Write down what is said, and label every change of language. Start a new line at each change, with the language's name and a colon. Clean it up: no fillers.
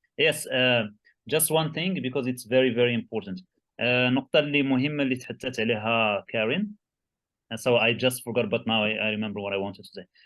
English: Yes, just one thing because it's very very important.
Arabic: النقطة اللي مهمة اللي تحدثت عليها كارين.
English: So I just forgot, but now I remember what I wanted to say.